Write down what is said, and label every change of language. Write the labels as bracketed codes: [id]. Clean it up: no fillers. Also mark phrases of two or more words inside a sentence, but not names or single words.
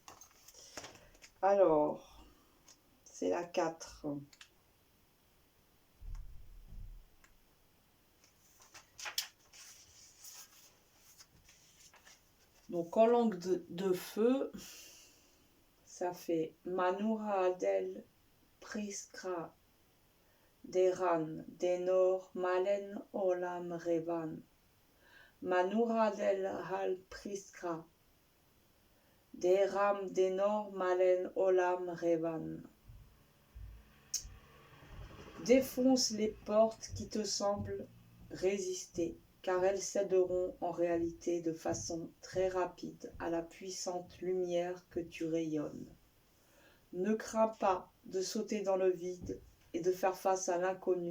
[fr] Alors, c'est la 4. Donc en langue de feu, ça fait Manura Adel Priskra Deran Denor Malen Olam Revan. Manura Adel Hal Priskra Deram Denor Malen Olam Revan. Défonce les portes qui te semblent résister, car elles céderont en réalité de façon très rapide à la puissante lumière que tu rayonnes. Ne crains pas de sauter dans le vide et de faire face à l'inconnu.